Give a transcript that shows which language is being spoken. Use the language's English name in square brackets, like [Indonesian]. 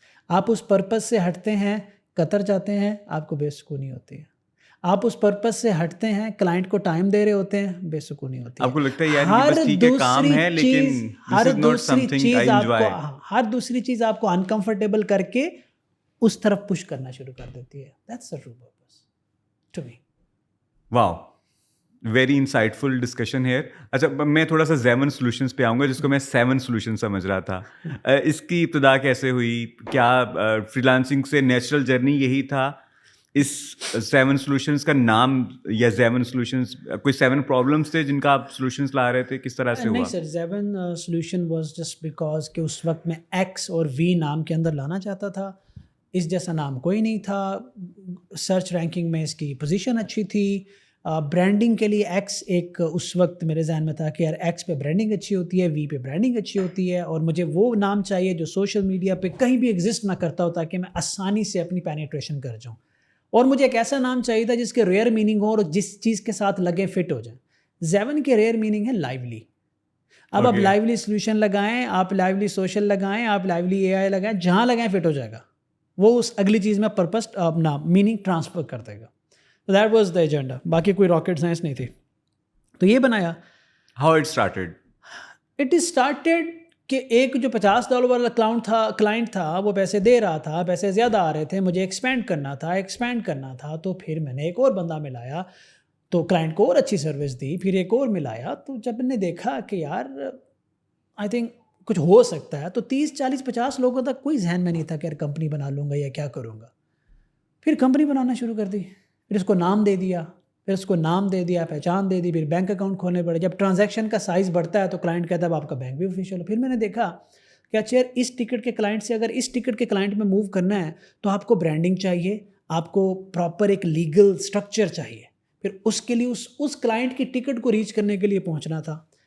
[Urdu] آپ اس پرپز سے ہٹتے ہیں, قطر جاتے ہیں, آپ کو بے سکونی ہوتی ہے. آپ اس پرپز سے ہٹتے ہیں, کلائنٹ کو ٹائم دے رہے ہوتے ہیں, بے سکونی ہوتی ہے. آپ کو لگتا ہے یار یہ بس ٹھیک ہے کام ہے لیکن [English] this is not something I enjoy. [Urdu] ہر دوسری چیز آپ کو انکمفرٹیبل کر کے اس طرف پش کرنا شروع کر دیتی ہے. [English] That's the true purpose to me. [Urdu] Wow, [English] Very insightful discussion here. [Urdu] اچھا میں تھوڑا سا زیون سولوشنس پہ آؤں گا جس کو میں 7 سولوشن سمجھ رہا تھا. اس کی ابتدا کیسے ہوئی, کیا فری لانسنگ سے نیچرل جرنی یہی تھا, اس 7 سولوشنس کا نام یا زیون سولوشنس کوئی 7 پرابلمس تھے جن کا آپ سولوشنس لا رہے تھے, کس طرح سے ہوا؟ نہیں سر, 7 سولوشن [English] was just because [Urdu] کہ اس وقت میں ایکس اور وی نام کے اندر لانا چاہتا تھا. اس جیسا نام کوئی نہیں تھا. سرچ رینکنگ میں اس کی پوزیشن اچھی تھی. برانڈنگ کے لیے ایکس ایک اس وقت میرے ذہن میں تھا کہ یار ایکس پہ برانڈنگ اچھی ہوتی ہے, وی پہ برانڈنگ اچھی ہوتی ہے, اور مجھے وہ نام چاہیے جو سوشل میڈیا پہ کہیں بھی ایگزسٹ نہ کرتا ہو تاکہ میں آسانی سے اپنی پینیٹریشن کر جاؤں. اور مجھے ایک ایسا نام چاہیے تھا جس کے ریئر میننگ ہو اور جس چیز کے ساتھ لگے فٹ ہو جائیں. 7 کے ریئر میننگ ہے لائیولی. اب آپ لائیولی سولوشن لگائیں, آپ لائیولی سوشل لگائیں, آپ لائیولی اے آئی لگائیں, جہاں لگائیں فٹ ہو جائے گا. وہ اس اگلی چیز میں پرپس اپنا میننگ ٹرانسفر کر دے گا. [English] So that was the agenda. [Urdu] باقی کوئی راکٹ سائنس نہیں تھی. تو یہ بنایا. [English] How it started? It is started [Urdu] کہ ایک جو $50 والا کلائنٹ تھا وہ پیسے دے رہا تھا, پیسے زیادہ آ رہے تھے, مجھے ایکسپینڈ کرنا تھا. تو پھر میں نے ایک اور بندہ ملایا, تو کلائنٹ کو اور اچھی سروس دی, پھر ایک اور ملایا. تو جب میں نے دیکھا کہ یار [English] I think [Urdu] کچھ ہو سکتا ہے, تو 30 40 50 لوگوں تک کوئی ذہن میں نہیں تھا کہ یار کمپنی بنا لوں گا یا کیا کروں گا. پھر کمپنی بنانا شروع کر دی, پھر اس کو نام دے دیا, پہچان دے دی, پھر بینک اکاؤنٹ کھولنے پڑے. جب ٹرانزیکشن کا سائز بڑھتا ہے تو کلائنٹ کہتا ہے اب آپ کا بینک بھی آفیشیل ہو. پھر میں نے دیکھا کہ اچھا یار اس ٹکٹ کے کلائنٹ سے اگر اس ٹکٹ کے کلائنٹ میں موو کرنا ہے تو آپ کو برانڈنگ چاہیے, آپ کو پراپر ایک لیگل اسٹرکچر چاہیے. پھر اس کے لیے اس کلائنٹ کی ٹکٹ کو ریچ کرنے کے لیے پہنچنا تھا.